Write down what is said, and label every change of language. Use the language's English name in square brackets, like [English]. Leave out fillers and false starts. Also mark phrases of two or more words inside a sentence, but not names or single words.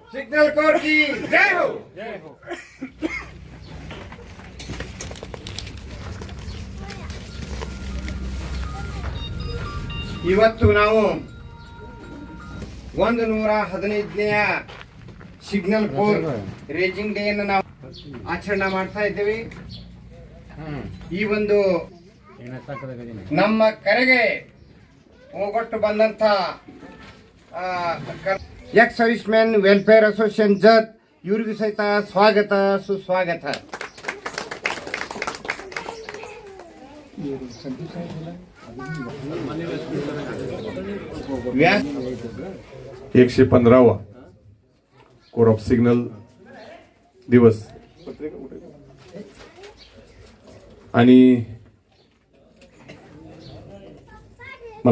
[Hindi] सिग्नल कोर की जय हो. जय हो. [Kannada] ಇವತ್ತು ನಾವು 115ನೇ [English] Signal Core Raising Day [Kannada] ಅನ್ನು ನಾವು ಆಚರಣೆ ಮಾಡ್ತಾ ಇದ್ದೇವೆ. ಈ ಒಂದು ನಮ್ಮ ಕರೆಗೆ ಹೋಗೊಟ್ಟು ಬಂದಂತ ಎಕ್ಸ್ ಸರ್ವಿಸ್ ಮ್ಯಾನ್ ವೆಲ್ಫೇರ್ ಅಸೋಸಿಯೇಷನ್ ಜತ್ ಇವ್ರಿಗೂ ಸಹಿತ ಸ್ವಾಗತ ಸುಸ್ವಾಗತ. [Marathi] व्यास 115वा कोर ऑफ सिग्नल दिवस आणि मला